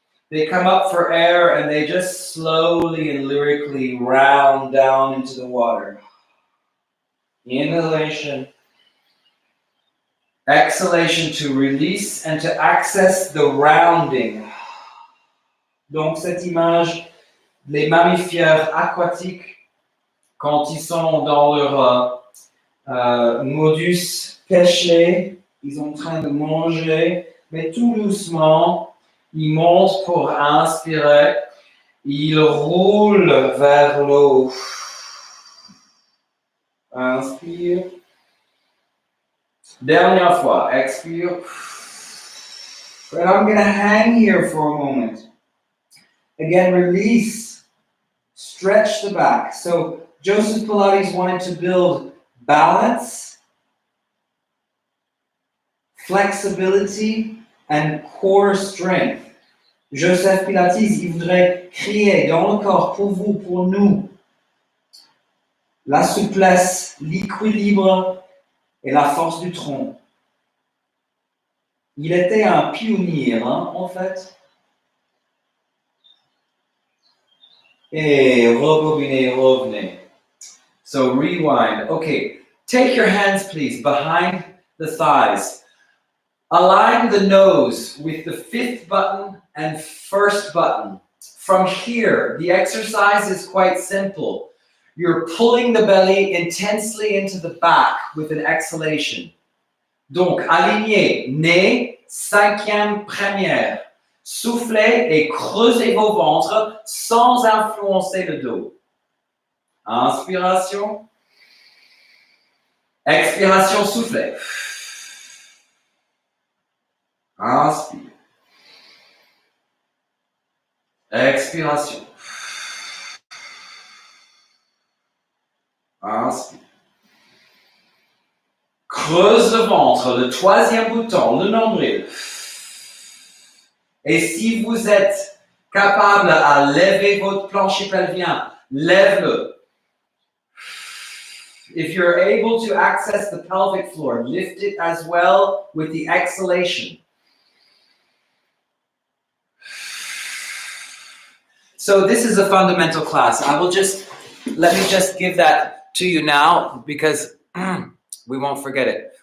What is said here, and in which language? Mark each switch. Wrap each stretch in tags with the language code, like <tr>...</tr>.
<en>They come up for air and they just slowly and lyrically round down into the water. Inhalation. Exhalation to release and to access the rounding.</en> <fr>Donc cette image, les mammifères aquatiques, quand ils sont dans leur modus pêcher, ils sont en train de manger, mais tout doucement, ils montent pour inspirer, ils roulent vers l'eau. Inspire. Dernière fois, expire.</fr> <en>And I'm going to hang here for a moment. Again, release. Stretch the back. So Joseph Pilates wanted to build balance, flexibility, and core strength.</en> <fr>Joseph Pilates, il voudrait créer dans le corps, pour vous, pour nous, la souplesse, l'équilibre et la force du tronc. Il était un pionnier, en fait. Et rebobiner, revenez.</fr> <en>So rewind. Okay, Take your hands, please, behind the thighs. Align the nose with the 5th button and 1st button. From here, the exercise is quite simple. You're pulling the belly intensely into the back with an exhalation.</en> <fr>Donc, alignez, nez, 5e première. Soufflez et creusez vos ventres sans influencer le dos. Inspiration. Expiration, soufflez. Inspire. Expiration. Inspire. Creuse le ventre, le 3e bouton, le nombril. Et si vous êtes capable à lever votre plancher pelvien, lève-le.</fr> <en>If you're able to access the pelvic floor, lift it as well with the exhalation. So this is a fundamental class. Let me just give that to you now because we won't forget it.</en>